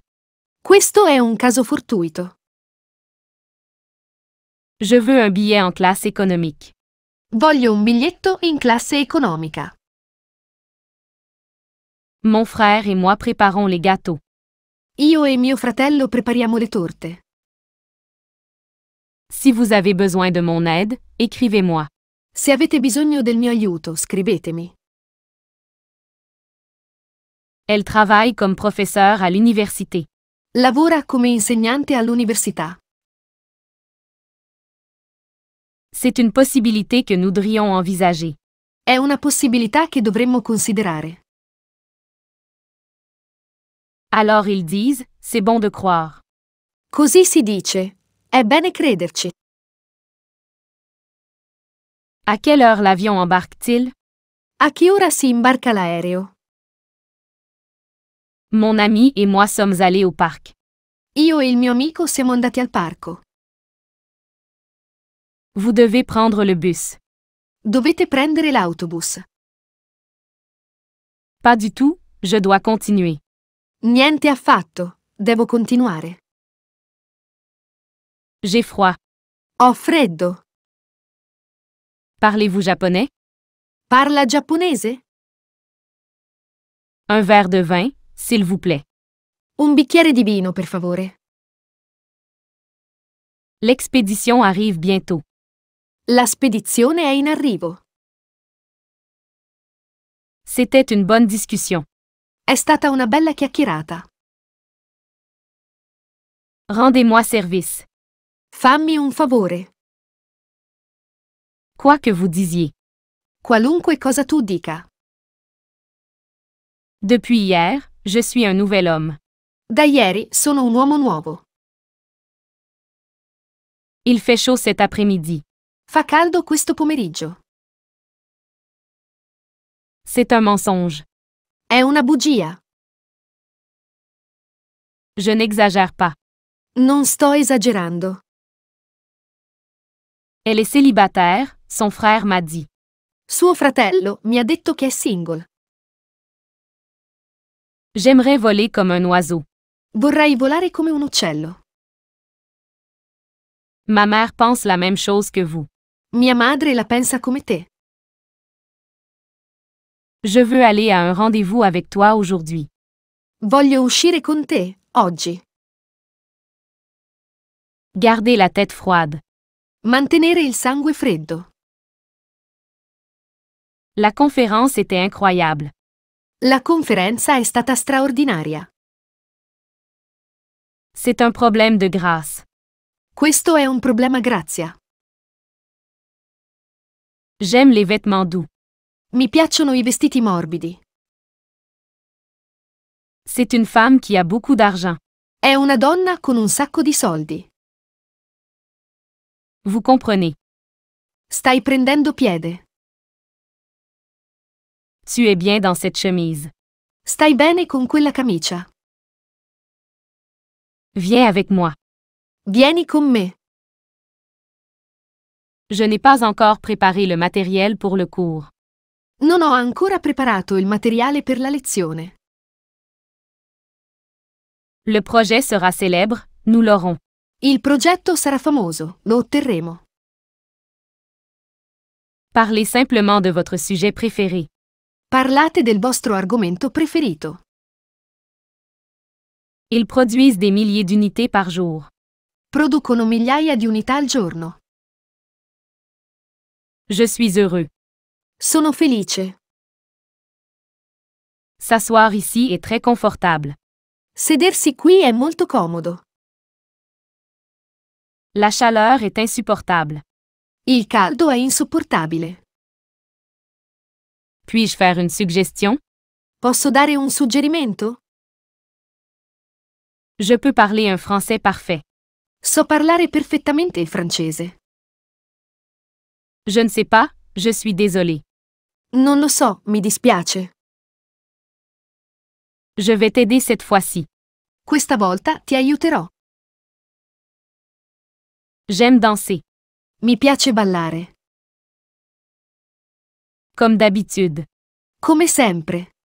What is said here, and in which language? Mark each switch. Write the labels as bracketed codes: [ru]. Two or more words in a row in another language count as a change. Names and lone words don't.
[it] Questo è un caso fortuito. [fr] Je veux un billet en classe économique. [it] Voglio un biglietto in classe economica. [fr] Mon frère et moi préparons les gâteaux. [it] Io e mio fratello prepariamo le torte. [fr] Si vous avez besoin de mon aide, écrivez-moi. [it] Se avete bisogno del mio aiuto, scrivetemi. [fr] Elle travaille comme professeure à l'université. [it] Lavora come insegnante all'università. [fr] C'est une possibilité que nous devrions envisager. [it] È una possibilità che dovremmo considerare. [fr] Alors ils disent, c'est bon de croire. [it] Così si dice. È bene crederci. [fr] À quelle heure l'avion embarque-t-il? [it] A che ora si imbarca l'aereo? [fr] Mon ami et moi sommes allés au parc. [it] Io e il mio amico siamo andati al parco. [fr] Vous devez prendre le bus. [it] Dovete prendere l'autobus. [fr] Pas du tout, je dois continuer. [it] Niente affatto. Devo continuare. [fr] J'ai froid. [it] Ho freddo. [fr] Parlez-vous japonais? [it] Parla giapponese? [fr] Un verre de vin, s'il vous plaît. [it] Un bicchiere di vino, per favore. [fr] L'expédition arrive bientôt. [it] La spedizione è in arrivo. [fr] C'était une bonne discussion. [it] È stata una bella chiacchierata. [fr] Rendez-moi service. [it] Fammi un favore. [fr] Quoi que vous disiez. [it] Qualunque cosa tu dica. [fr] Depuis hier, je suis un nouvel homme. [it] Da ieri sono un uomo nuovo. [fr] Il fait chaud cet après-midi. [it] Fa caldo questo pomeriggio. [fr] C'est un mensonge. [it] È una bugia. [fr] Je n'exagère pas. [it] Non sto esagerando. [fr] Elle est célibataire, son frère m'a dit. [it] Suo fratello mi ha detto che è single. [fr] J'aimerais voler comme un oiseau. [it] Vorrei volare come un uccello. [fr] Ma mère pense la même chose que vous. [it] Mia madre la pensa come te. [fr] Je veux aller à un rendez-vous avec toi aujourd'hui. [it] Voglio uscire con te, oggi. [fr] Gardez la tête froide. [it] Mantenere il sangue freddo. [fr] La conférence était incroyable. [it] La conferenza è stata straordinaria. [fr] C'est un problème de grâce. [it] Questo è un problema grazia. [fr] J'aime les vêtements doux. [it] Mi piacciono i vestiti morbidi. [fr] C'est une femme qui a beaucoup d'argent. [it] È una donna con un sacco di soldi. [fr] Vous comprenez. [it] Stai prendendo piede. [fr] Tu es bien dans cette chemise. [it] Stai bene con quella camicia. [fr] Viens avec moi. [it] Vieni con me. [fr] Je n'ai pas encore préparé le matériel pour le cours. [it] Non ho ancora preparato il materiale per la lezione. [fr] Le projet sera célèbre, nous l'aurons. [it] Il progetto sarà famoso, lo otterremo. [fr] Parlez simplement de votre sujet préféré. [it] Parlate del vostro argomento preferito. [fr] Ils produisent des milliers d'unités par jour. [it] Producono migliaia di unità al giorno. [fr] Je suis heureux. [it] Sono felice. [fr] S'asseoir ici est très confortable. [it] Sedersi qui è molto comodo. [fr] La chaleur est insupportable. [it] Il caldo è insopportabile. [fr] Puis-je faire une suggestion? [it] Posso dare un suggerimento? [fr] Je peux parler un français parfait. [it] So parlare perfettamente il francese. [fr] Je ne sais pas, je suis désolé. [it] Non lo so, mi dispiace. [fr] Je vais t'aider cette fois-ci. [it] Questa volta ti aiuterò. [fr] J'aime danser. [it] Mi piace ballare. [fr] Comme d'habitude. [it] Come sempre.